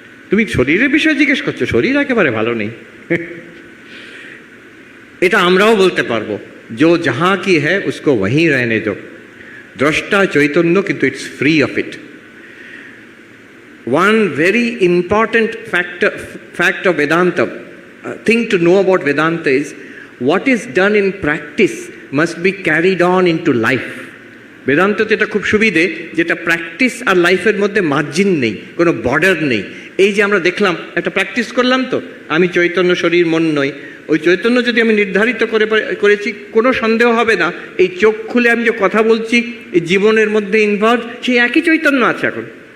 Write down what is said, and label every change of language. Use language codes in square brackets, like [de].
[bn] তুমি শরীরের বিষয়ে জিজ্ঞেস করছো, শরীর একেবারে ভালো নেই। এটা আমরাও বলতে পারবো, [hi] जो जहाँ की है उसको वहीं रहने दो। द्रष्टा चैतन्य, किंतु [en] It's free of it. One very important fact of Vedanta, thing to know about Vedanta is what is done in practice must be carried on into life. [bn] বেদান্ততে এটা খুব সুবিধে, যেটা প্র্যাকটিস আর লাইফের মধ্যে মার্জিন নেই, কোনো বর্ডার নেই। এই যে আমরা দেখলাম, একটা প্র্যাকটিস করলাম তো, আমি চৈতন্য, শরীর মন নই, ওই চৈতন্য যদি আমি নির্ধারিত করেছি, কোনো সন্দেহ হবে না এই চোখ খুলে আমি যে কথা বলছি, এই জীবনের মধ্যে ইনভলভ, সেই একই চৈতন্য আছে এখন।